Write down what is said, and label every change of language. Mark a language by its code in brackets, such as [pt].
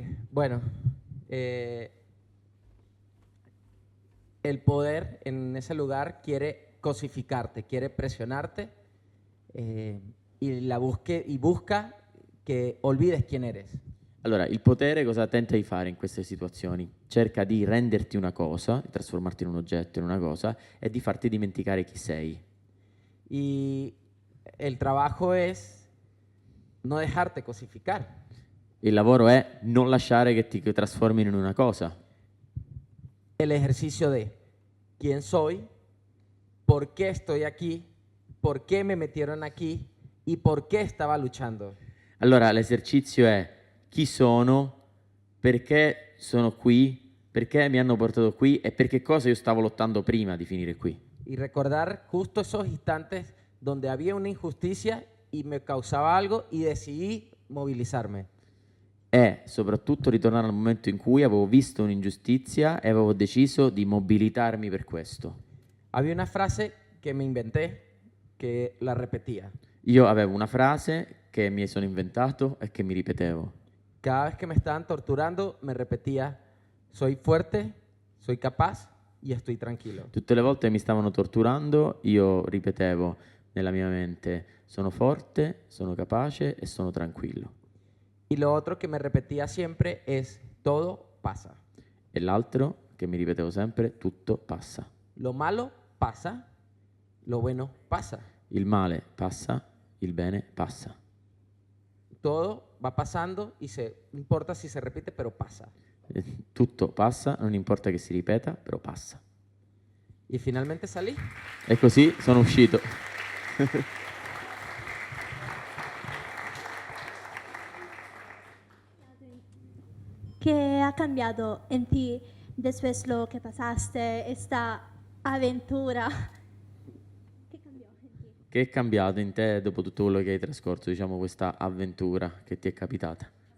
[es] Bueno, el poder en ese lugar quiere cosificarte, quiere presionarte y busca che olvides quién eres. [it] Allora, il potere cosa tenta di fare in queste situazioni? Cerca di renderti una cosa, di trasformarti in un oggetto, in una cosa, e di farti dimenticare chi sei. [es] Y el trabajo es no dejarte cosificar. [it] Il lavoro è non lasciare che ti trasformino in una cosa. [es] El ejercicio de quién soy, por qué estoy aquí, por qué me metieron aquí y por qué estaba luchando. [it] Allora, l'esercizio è chi sono, perché sono qui, perché mi hanno portato qui e per che cosa io stavo lottando prima di finire qui. [es] Y recordar justo esos instantes donde había una injusticia y me causaba algo y decidí movilizarme. [it] E soprattutto ritornare al momento in cui avevo visto un'ingiustizia e avevo deciso di mobilitarmi per questo. [es] Había una frase que me inventé que la repetía. [it] Io avevo una frase che mi sono inventato e che mi ripetevo. [es] Cada vez que me estaban torturando me repetía, soy fuerte, soy capaz y estoy tranquilo. [it] Tutte le volte che mi stavano torturando, io ripetevo nella mia mente, sono forte, sono capace e sono tranquillo. [es] Y lo otro que me repetía siempre es, todo pasa. [it] E l'altro che mi ripetevo sempre, tutto passa. [es] Lo malo pasa, lo bueno pasa. [it] Il male passa, il bene passa. [es] Todo va pasando y no importa si se repite, pero pasa. [it] Tutto passa, non importa che si ripeta, però passa. [es] Y finalmente salí. [it] E così sono uscito. [es] ¿Qué ha cambiado en ti después lo que pasaste, esta aventura? ¿Qué cambió en ti? [it] Che è cambiato in te dopo tutto quello che hai trascorso, diciamo, questa avventura che ti è capitata?